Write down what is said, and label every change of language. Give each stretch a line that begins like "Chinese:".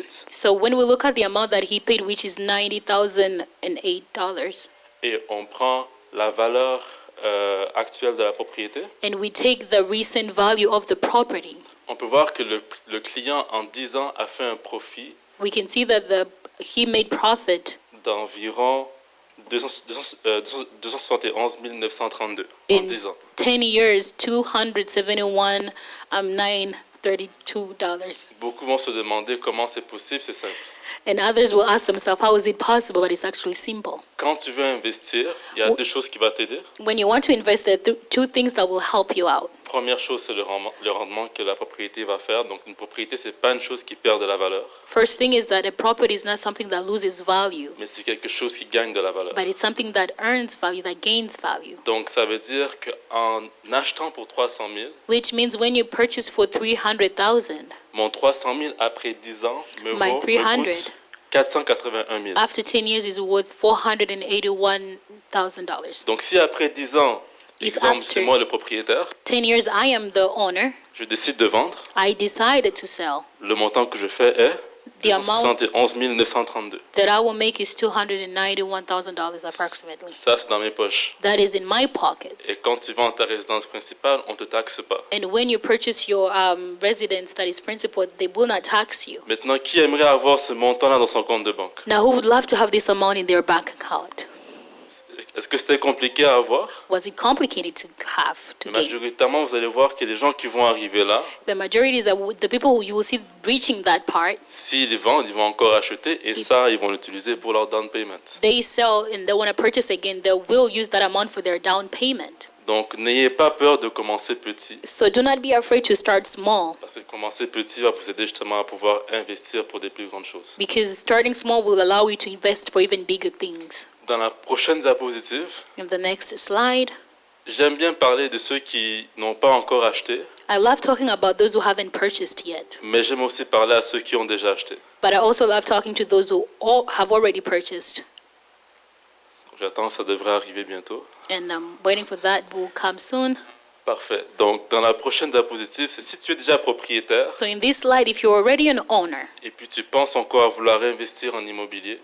English: So when we look at the amount that he paid, which is $90,008,
French: et on prend la valeur actuelle de la propriété,
English: and we take the recent value of the property,
French: on peut voir que le client en 10 ans a fait un profit
English: we can see that he made profit
French: d'environ 271 932 en
English: in
French: 10 ans.
English: 10 years, $271,932.
French: Beaucoup vont se demander comment c'est possible, c'est simple.
English: And others will ask themselves, how is it possible? But it's actually simple.
French: Quand tu veux investir, il y a deux choses qui vont t'aider.
English: When you want to invest, there are two things that will help you out.
French: Première chose, c'est le rendement que la propriété va faire. Donc une propriété, c'est pas une chose qui perd de la valeur,
English: First thing is that a property is not something that loses value,
French: mais c'est quelque chose qui gagne de la valeur.
English: but it's something that earns value, that gains value.
French: Donc ça veut dire qu'en achetant pour 300 000,
English: Which means when you purchase for $300,000,
French: mon 300 000 après 10 ans me
English: My
French: coûte 481 000.
English: after 10 years is worth $481,000.
French: Donc si après 10 ans,
English: If
French: exemple,
English: after-
French: c'est moi le propriétaire,
English: 10 years I am the owner,
French: je décide de vendre,
English: I decided to sell.
French: le montant que je fais est
English: The amount
French: 71 932.
English: that I will make is $291,000 approximately.
French: Ça, c'est dans mes poches.
English: That is in my
French: Et
English: pockets.
French: quand tu vends ta résidence principale, on ne te taxe pas.
English: And when you purchase your residence that is principal, they will not tax you.
French: Maintenant, qui aimerait avoir ce montant-là dans son compte de banque?
English: Now, who would love to have this amount in their bank account?
French: Est-ce que c'était compliqué à avoir?
English: Was it complicated to have, to gain?
French: Majoritairement, vous allez voir que les gens qui vont arriver là,
English: The majority is that the people who you will see reaching that part,
French: s'ils vendent, ils vont encore acheter et ça, ils vont l'utiliser pour leur
English: down payment. they sell and they want to purchase again, they will use that amount for their down payment.
French: Donc, n'ayez pas peur de commencer petit.
English: So do not be afraid to start small,
French: Parce que commencer petit va vous aider justement à pouvoir investir pour des plus grandes choses.
English: because starting small will allow you to invest for even bigger things.
French: Dans la prochaine diapositive,
English: In the next slide,
French: j'aime bien parler de ceux qui n'ont pas encore acheté,
English: I love talking about those who haven't purchased yet,
French: mais j'aime aussi parler à ceux qui ont déjà acheté.
English: but I also love talking to those who have already purchased.
French: J'attends, ça devrait arriver bientôt. And I'm waiting for that will come soon. Parfait. Donc, dans la prochaine diapositive, c'est si tu es déjà propriétaire
English: So in this slide, if you're already an owner
French: et puis tu penses encore à vouloir investir en immobilier,